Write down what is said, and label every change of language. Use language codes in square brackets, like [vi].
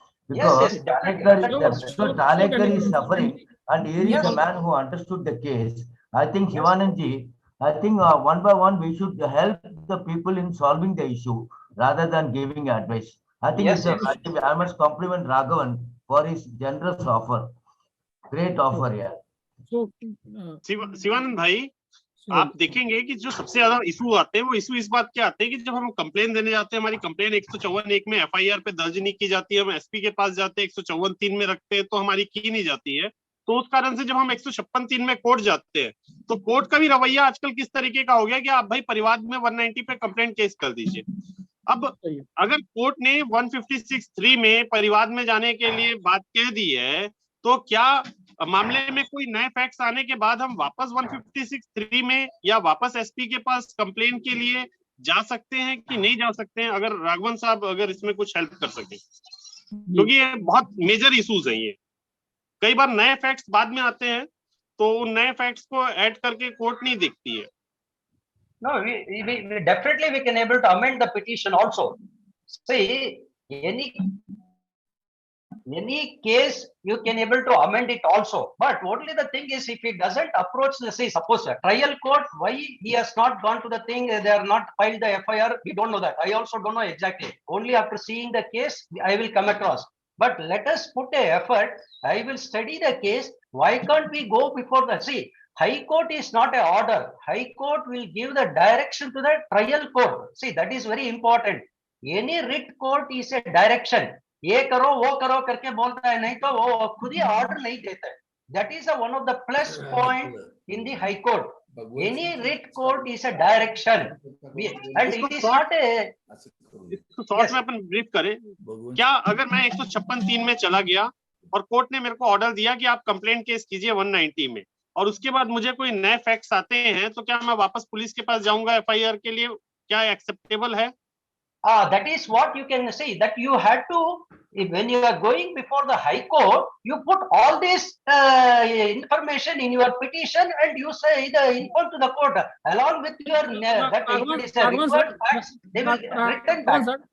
[en] Because Talekar is suffering, and here is the man who understood the case. I think Shivanandji, I think one by one we should help the people in solving the issue rather than giving advice. I think I must compliment Raghavan for his generous offer. Great offer, yeah. So, [hi] Shivanand भाई, आप देखेंगे कि जो सबसे ज्यादा issue आते हैं वो इशू इस बात के आते हैं कि जब हम कंप्लेन देने जाते हैं, हमारी कंप्लेन 154(1) में एफआईआर पे दर्ज नहीं की जाती है, हम एसपी के पास जाते हैं 154(3) में रखते हैं तो हमारी की नहीं जाती है। तो उस कारण से जब हम 156(3) में कोर्ट जाते हैं तो कोर्ट का भी रवैया आजकल किस तरीके का हो गया कि आप भाई परिवाद में 190 पे कंप्लेंट केस कर दीजिए। अब अगर कोर्ट ने 156(3) में परिवाद में जाने के लिए बात कह दी है तो क्या मामले में कोई नए फैक्ट्स आने के बाद हम वापस 156(3) में या वापस एसपी के पास कंप्लेन के लिए जा सकते हैं कि नहीं जा सकते हैं? अगर राघवन साहब अगर इसमें कुछ हेल्प कर सके, क्योंकि ये बहुत मेजर इश्यूज हैं। ये कई बार नए फैक्ट्स बाद में आते हैं तो उन नए फैक्ट्स को ऐड करके कोर्ट नहीं देखती है। [en] No, we definitely we can able to amend the petition also. See, any case you can able to amend it also, but only the thing is if he doesn't approach the, say suppose a trial court, why he has not gone to the thing, they are not filed the FIR, we don't know that. I also don't know exactly. Only after seeing the case I will come across. But let us put a effort. I will study the case. Why can't we go before the, see, High Court is not an order. High Court will give the direction to the trial court. See, that is very important. Any writ court is a direction. [hi] ये करो वो करो करके बोलता है, नहीं तो वो खुद ही ऑर्डर नहीं देता है। [en] That is one of the plus point in the High Court. Any writ court is a direction, and it is not a. [hi] इसको शॉर्ट में अपन ब्रीफ करें। क्या अगर मैं 156(3) में चला गया और कोर्ट ने मेरे को ऑर्डर दिया कि आप कंप्लेंट केस कीजिए 190 में, और उसके बाद मुझे कोई नए फैक्ट्स आते हैं तो क्या मैं वापस पुलिस के पास जाऊंगा एफआईआर के लिए? क्या एक्सेप्टेबल है? [en] That is what you can say, that you had to, when you are going before the High Court, you put all this information in your petition and you say inform to the court along with your that it is a required facts, they will return back.